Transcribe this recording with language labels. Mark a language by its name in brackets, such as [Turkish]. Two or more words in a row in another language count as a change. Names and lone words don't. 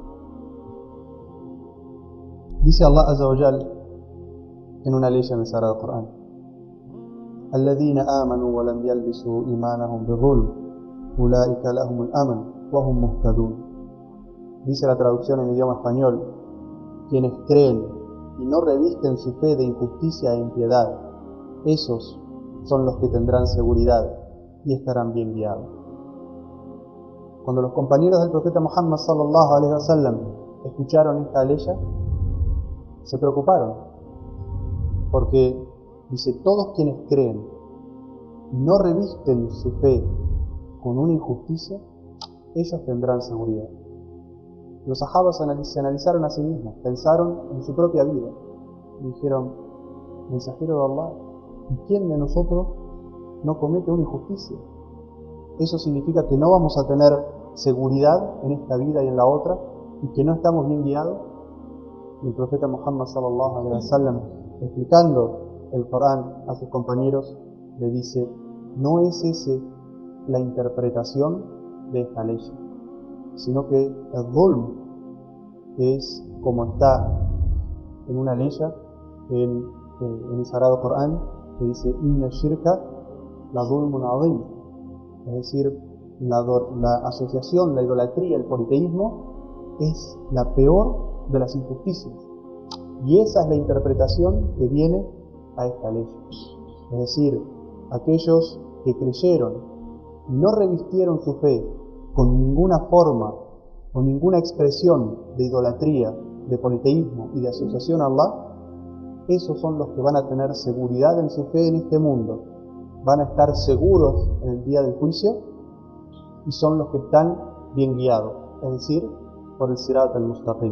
[Spanish] Dice [Arabic] الله عز وجل [Spanish] en una ley en el Sagrado Corán: [Arabic] "الذين آمنوا ولم يلبسوا إيمانهم بظلم، أولئك لهم الأمن وهم مهتدون." [Spanish] Dice la traducción en idioma español: quienes creen y no revisten su fe de injusticia e impiedad, esos son los que tendrán seguridad y estarán bien guiados. Cuando los compañeros del profeta Muhammad [Arabic] صلى الله عليه وسلم [Spanish] escucharon esta ley, se preocuparon, porque dice, todos quienes creen y no revisten su fe con una injusticia, ellos tendrán seguridad. Los sahabas se analizaron a sí mismos, pensaron en su propia vida y dijeron, mensajero de Allah, ¿y quién de nosotros no comete una injusticia? Eso significa que no vamos a tener seguridad en esta vida y en la otra, y que no estamos bien guiados. Y el profeta Muhammad [Arabic] صلى الله عليه وسلم, [Spanish] explicando el Corán a sus compañeros, le dice, no es esa la interpretación de esta ley, sino que el dhulm es como está en una ley en el Sagrado Corán, que dice [Arabic] إن الشرك لظلم عظيم, [Spanish] es decir, la asociación, la idolatría, el politeísmo es la peor de las injusticias, y esa es la interpretación que viene a esta ley. Es decir, aquellos que creyeron y no revistieron su fe con ninguna forma o ninguna expresión de idolatría, de politeísmo y de asociación a Allah, esos son los que van a tener seguridad en su fe en este mundo, van a estar seguros en el día del juicio y son los que están bien guiados, es decir, por el [Arabic] الصراط المستقيم.